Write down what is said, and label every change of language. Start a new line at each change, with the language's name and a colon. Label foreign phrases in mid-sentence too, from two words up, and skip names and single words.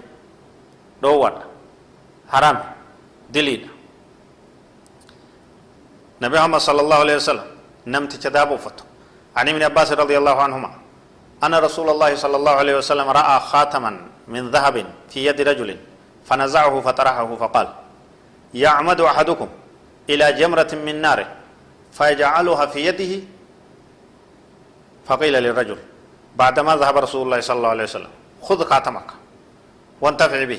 Oromo: Dhoowwaadha haraam diliidha.
Arabic: Nabi Muhammad صلى الله عليه وسلم
Oromo: namticha daaba uffatu
Arabic: عن ابن عباس رضي الله عنهما أن رسول الله صلى الله عليه وسلم رأى خاتما من ذهب في يد رجل فنزعه فطرحه فقال يعمد أحدكم إلى جمرة من نار فيجعلها في يده فقيل للرجل بعدما ذهب رسول الله صلى الله عليه وسلم خذ خاتمك وانتفع به.